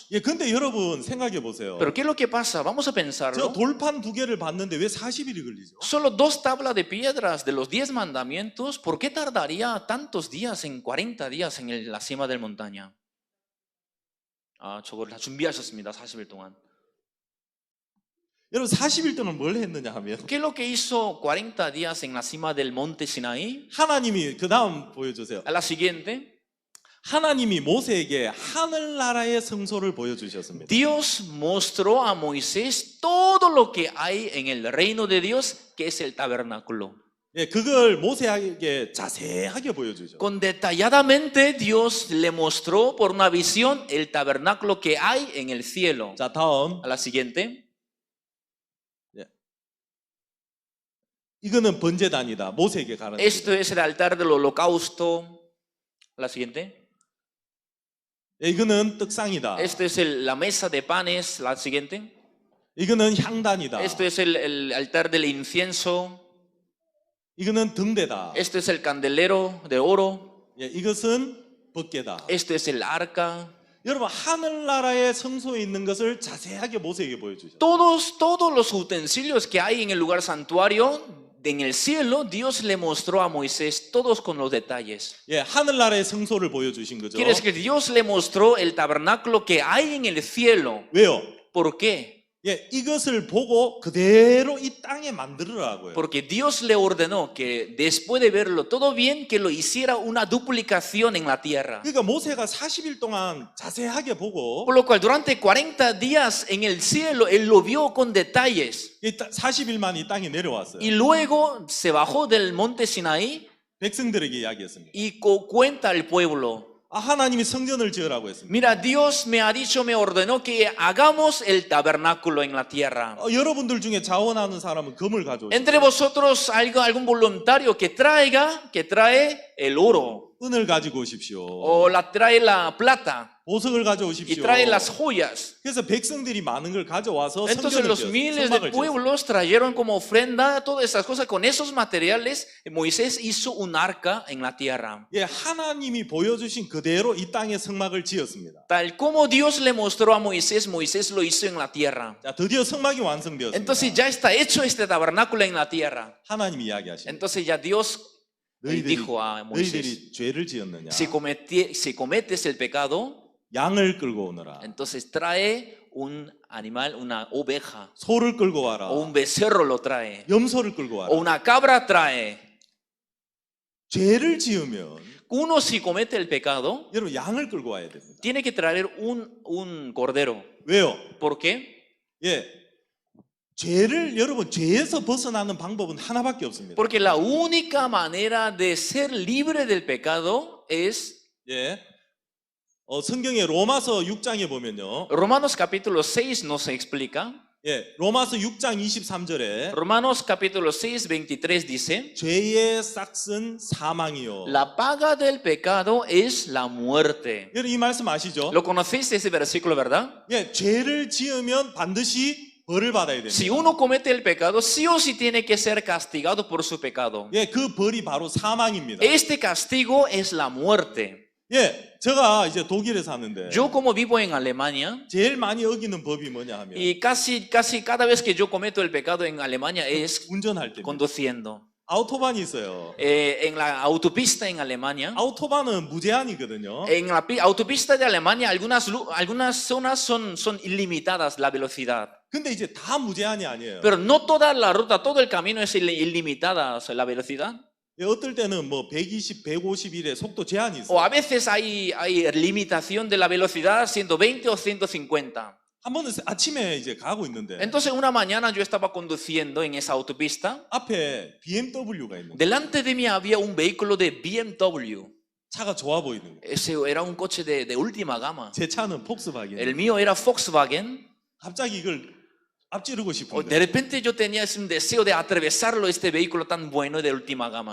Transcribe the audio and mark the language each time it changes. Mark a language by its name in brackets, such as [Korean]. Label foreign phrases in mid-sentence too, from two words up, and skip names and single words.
[Korean] 예, 근데 여러분 생각해 보세요. [Spanish] Pero ¿qué es lo que pasa? Vamos a [Korean] 저 [Spanish] pensarlo. [Korean] 돌판 2개를 봤는데 왜 40일이 걸리죠? [Spanish] Solo 2 tablas de piedras de los 10 mandamientos, ¿por qué tardaría tantos días, en 40 días en la cima del montaña? [Korean] 저걸 다 준비하셨습니다, 40일 동안. 여러분 40일 동안 뭘 했느냐 하면 [Spanish] ¿Qué es lo que hizo 40 días en la cima del monte Sinaí? [Korean] 하나님이 그 다음 보여주세요. [Spanish] A la siguiente. [Korean] 하나님이 모세에게 하늘나라의 성소를 보여주셨습니다. [Spanish] Dios mostró a Moisés todo lo que hay en el reino de Dios, que es el tabernáculo. [Korean] 예, 그걸 모세에게 자세하게 보여주죠. [Spanish] Con detalladamente Dios le mostró por una visión el tabernáculo que hay en el cielo. [Korean] 자, 다음. [Spanish] A la siguiente. [Korean] 이거는 번제단이다. 모세에게 가는. [Spanish] Esto es el altar del holocausto. A la siguiente. [Korean] 예, 이거는 떡상이다. [Spanish] Esto es la mesa de panes. La siguiente. [Korean] 이거는 향단이다. [Spanish] Esto es el altar del incienso. [Korean] 이거는 등대다. [Spanish] Esto es el candelero de oro. [Korean] 예, 이것은 벗개다. [Spanish] Esto es el arca. [Korean] 여러분 하늘나라의 성소에 있는 것을 자세하게 모세에게 보여주셨어요. [Spanish] Todos los utensilios que hay en el lugar santuario, en el cielo, Dios le mostró a Moisés todos con los detalles. [Korean] 예, 하늘나라의 성소를 보여주신 거죠. [Spanish] Quiere decir que Dios le mostró el tabernáculo que hay en el cielo. [Korean] 왜요? [Spanish] ¿Por qué? [Korean] 예, 이것을 보고 그대로 이 땅에 만들으라고요. [Spanish] Porque Dios le ordenó que después de verlo todo bien, que lo hiciera una duplicación en la tierra. [Korean] 그러니까 모세가 40일 동안 자세하게 보고 [Spanish] Por lo cual durante 40 días en el cielo, él lo vio con detalles. [Korean] 40일만 이 땅에 내려왔어요. [Spanish] Y luego se bajó del monte Sinaí [Korean] 백성들에게 이야기했습니다. [Spanish] y cuenta al pueblo. [Korean] 하나님이 성전을 지으라고 했습니다. [Spanish] Mira, Dios me ha dicho, me ordenó que hagamos el tabernáculo en la tierra. [Korean] 여러분들 중에 자원하는 사람은 금을 가져오세요. [Spanish] Entre vosotros algún voluntario que trae el oro [Korean] 은을 가지고 오십시오. [Spanish] o trae la plata [Korean] 보석을 [Spanish] y [Korean] 가져오십시오. [Spanish] trae las joyas. [Korean] 그래서 백성들이 많은 걸 가져와서 [Spanish] Entonces [Korean] 성전을 [Spanish] los [Korean] 지었어요. [Spanish] miles de [Korean] 성막을 지었어요. [Spanish] pueblos trajeron como ofrenda todas esas cosas. Con esos materiales Moisés hizo un arca en la tierra. [Korean] 예, 하나님이 보여주신 그대로 이 땅에 성막을 지었습니다. [Spanish] Tal como Dios le mostró a Moisés, Moisés lo hizo en la tierra. [Korean] 자, 드디어 성막이 완성되었습니다. [Spanish] Entonces ya está hecho este tabernáculo en la tierra. [Korean] 하나님이 이야기하십니다. [Spanish] Entonces ya Dios dijo a Moisés, [Korean] 너희들이 죄를 지었느냐? [Spanish] si cometes el pecado, [Korean] 양을 끌고 오너라. [Spanish] entonces trae un animal, una oveja, [Korean] 소를 끌고 와라. [Spanish] o un becerro lo trae, [Korean] 염소를 끌고 와라. [Spanish] o una cabra trae. [Korean] 죄를 지으면 [Spanish] Uno si comete el pecado, [Korean] 여러분 양을 끌고 와야 됩니다. [Spanish] tiene que traer un cordero. [Korean] 왜요? [Spanish] ¿Por qué? [Korean] 예, 여러분 죄에서 벗어나는 방법은 하나밖에 없습니다. [Spanish] Porque la única manera de ser libre del pecado es [Korean] 예, 성경의 로마서 6장에 보면요, [Spanish] Romanos capítulo 6 nos explica. [Korean] 예, 로마서 6장 23절에 [Spanish] Romanos capítulo 6, 23 dice, [Korean] 죄의 싹은 사망이요. [Spanish] la paga del pecado es la muerte. [Korean] 여러분 이 말씀 아시죠? [Spanish] ¿Lo conocéis ese versículo, verdad? [Korean] 예, 죄를 지으면 반드시 벌을 받아야 됩니다. [Spanish] Si uno comete el pecado, sí o sí tiene que ser castigado por su pecado. [Korean] 예, 그 벌이 바로 사망입니다. [Spanish] Este castigo es la muerte. [Korean] 예, 제가 이제 독일에 사는데 [Spanish] Yo como vivo en Alemania, [Korean] 제일 많이 어기는 법이 뭐냐 하면 [Spanish] y casi cada vez que yo cometo el pecado en Alemania es [Korean] 운전할 때입니다. [Spanish] conduciendo. [Korean] 아우토반이 있어요. [Spanish] En la autopista en Alemania, [Korean] 아우토반은 무제한이거든요. [Spanish] en la autopista de Alemania, algunas zonas son ilimitadas la velocidad. [Korean] 근데 이제 다 무제한이 아니에요. [Spanish] Pero no toda la ruta, todo el camino es ilimitada la velocidad. [Korean] 예, 어떨 때는 뭐 120, 151의 속도 제한이 [Spanish] O [Korean] 있어요. [Spanish] a veces hay limitación de la velocidad 120 o 150. [Korean] 한 번은 아침에 이제 가고 있는데 [Spanish] Entonces una mañana yo estaba conduciendo en esa autopista. [Korean] 앞에 BMW가 있는 거예요. [Spanish] Delante de mí había un vehículo de BMW. [Korean] 차가 좋아 보이는 거예요. [Spanish] Ese era un coche de última gama. [Korean] 제 차는 폭스바겐. [Spanish] El mío era Volkswagen. [Korean] 갑자기 이걸 앞지르고 [Spanish] De [Korean] 싶은데 [Spanish] repente yo tenía ese deseo de atravesarlo, este vehículo tan bueno de última gama.